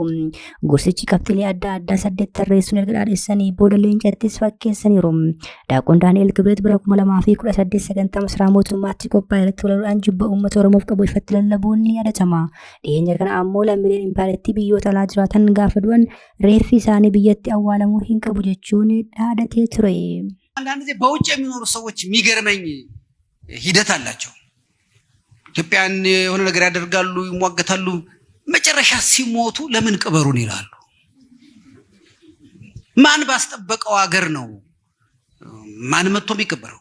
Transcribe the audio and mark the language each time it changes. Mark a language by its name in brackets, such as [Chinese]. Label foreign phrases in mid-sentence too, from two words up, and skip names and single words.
[Oromo] Gorsichi qabxiilee adda addaa 8 tarreessuun erga dhaadheessanii booda leencattis fakkeessaniiru. Daaqoon Daani'el Kibret bara 2018 sagantaa masaraa mootummaatti qophaa'e irratti walaloodhaan jibba uummata Oromoof qabu ifatti lallabuun ni yaadatama. Dhiyeenya kana ammoo lammiileen Impaayirtii biyyoota alaa jiraatan gaafa du'an reeffi isaanii biyyatti awwaalamuu hin qabu jechuun dhaadatee ture. [Amharic] አንዳንድ ጊዜ በውጭ የሚኖሩ ሰዎች የሚገርመኝ ሂደት አላቸው። ኢትዮጵያን የሆነ ነገር ያደርጋሉ፣ ይሟገታሉ፣ መጨረሻ ሲሞቱ ለምን ቅበሩን ይላሉ። ማን ባስጠበቀው ሀገር ነው ማን መጥቶ የሚቀበረው?